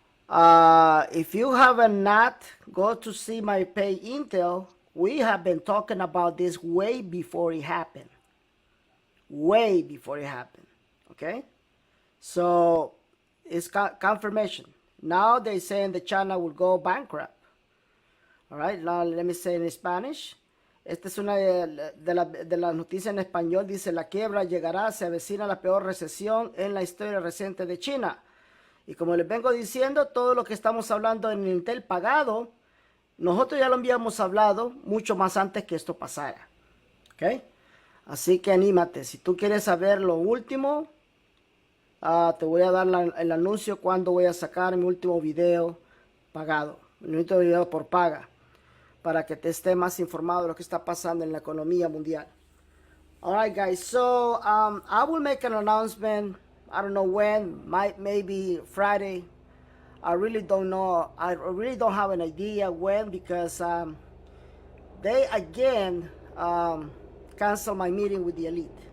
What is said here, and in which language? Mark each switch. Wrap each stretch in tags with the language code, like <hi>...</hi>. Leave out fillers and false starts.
<en>If you have not go to see my pay Intel, we have been talking about this way before it happened. Way before it happened. Okay? So it's confirmation. Now they're saying that China will go bankrupt. All right, now let me say in Spanish.</en> <es>Esta es una de las noticias en español. Dice, la quiebra llegará, se avecina la peor recesión en la historia reciente de China. Y como les vengo diciendo, todo lo que estamos hablando en Intel pagado, nosotros ya lo habíamos hablado mucho más antes que esto pasara. ¿Ok? Así que anímate. Si tú quieres saber lo último, te voy a dar el anuncio cuando voy a sacar mi último video pagado. Mi último video por paga. Para que te esté más informado de lo que está pasando en la economía mundial.</es> <en>Alright guys, so I will make an announcement. I don't know when, maybe Friday. I really don't know. I really don't have an idea when, because they again canceled my meeting with the elite.</en>